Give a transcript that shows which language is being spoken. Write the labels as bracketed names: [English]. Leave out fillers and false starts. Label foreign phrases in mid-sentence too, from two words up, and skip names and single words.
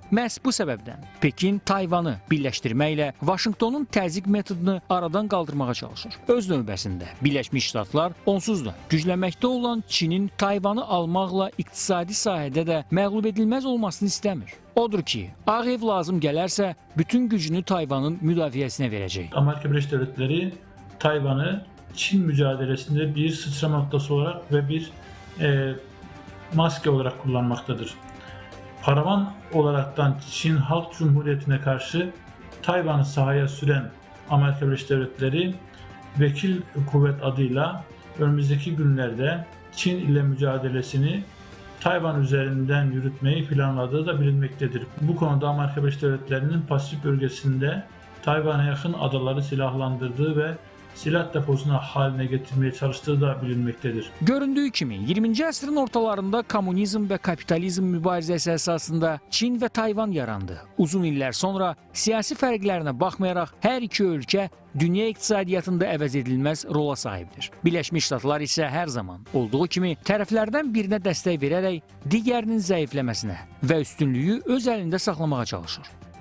[Azerbaijani] Məhz bu səbəbdən Pekin Tayvanı birləşdirməklə Vaşinqtonun təzyiq metodunu aradan qaldırmağa çalışır. Öz növbəsində Birləşmiş Ştatlar onsuz da güclənməkdə olan Çinin Tayvanı almaqla iqtisadi sahədə də məğlub edilməz olmasını istəmir. Odur ki, Ağ Ev lazım gələrsə bütün gücünü Tayvanın müdafiəsinə verəcək. [Turkish] Amerika Birləşmiş Devletleri Tayvan'ı Çin mücadelesinde bir sıçrama noktası olarak ve bir maske olarak kullanmaktadır. Paravan olaraktan Çin Halk Cumhuriyeti'ne karşı Tayvan'ı sahaya süren Amerika Birleşik Devletleri vekil kuvvet adıyla önümüzdeki günlerde Çin ile mücadelesini Tayvan üzerinden yürütmeyi planladığı da bilinmektedir. Bu konuda Amerika Birleşik Devletleri'nin Pasifik bölgesinde Tayvan'a yakın adaları silahlandırdığı ve silah deposuna haline getirmeye çalıştığı da bilinmektedir. [Azerbaijani] Göründüyü kimi 20-ci əsrin ortalarında kommunizm və kapitalizm mübarizəsi əsasında Çin və Tayvan yarandı. Uzun illər sonra siyasi fərqlərinə baxmayaraq hər iki ölkə dünya iqtisadiyyatında əvəz edilməz rola sahibdir. Birləşmiş Ştatlar isə hər zaman olduğu kimi tərəflərdən birinə dəstək verərək digərinin zəifləməsinə və üstünlüyü öz əlində saxlamağa çalışır.